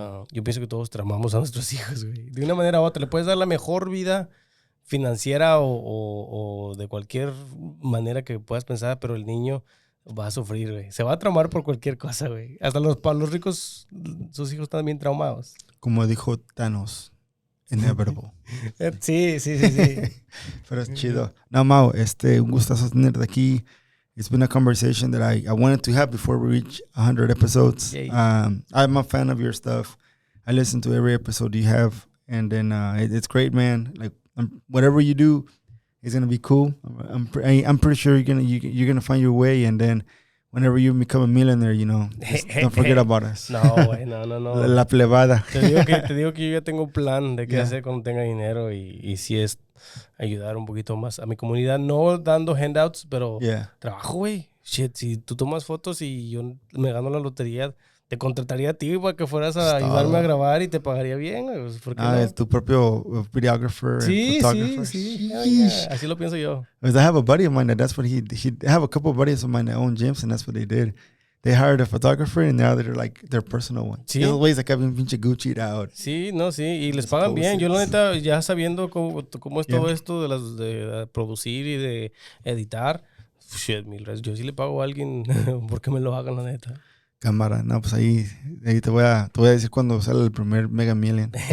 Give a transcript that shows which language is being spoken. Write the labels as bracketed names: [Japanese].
[Spanish] Yo pienso que todos tramamos a nuestros hijos, güey. De una manera u otra, le puedes dar la mejor vida financiera o de cualquier manera que puedas pensar, pero el niño va a sufrir, güey. Se va a traumar por cualquier cosa, güey. Hasta los ricos, sus hijos están bien traumados. Como dijo Thanos, inevitable. Sí. Pero es chido. No, Mau, un gustazo tenerte aquí. [English] It's been a conversation that I wanted to have before we reach 100 episodes. Yeah. I'm a fan of your stuff. I listen to every episode you have. And then it's great, man. Like, whatever you do, it's gonna be cool. I'm pretty sure you're gonna find your way, and then whenever you become a millionaire, don't forget about us. [Spanish] No, güey, no. La plebada. Te digo que yo ya tengo un plan de qué hacer cuando tenga dinero y si es ayudar un poquito más a mi comunidad, no dando handouts, pero trabajo, güey. Shit, si tú tomas fotos y yo me gano la lotería, te contrataría a ti para que fueras a ayudarme a grabar y te pagaría bien. ¿Por qué no? Es tu propio [English] videographer and photographer. [Spanish] Sí. Así lo pienso yo. [English] Because I have a buddy of mine that's what I have a couple of buddies of mine that own gyms, and that's what they did. they hired a photographer and now they're like their personal one. [Spanish] Sí. Esos güeyes acá bien pinche Gucci out. Sí, no, sí. Y les pagan bien. Yo, la neta, ya sabiendo cómo es todo esto de producir y de editar, shit, yo sí le pago a alguien porque me lo hagan, la neta. Cámara. No, pues ahí te voy a decir cuando sale el primer Mega Million.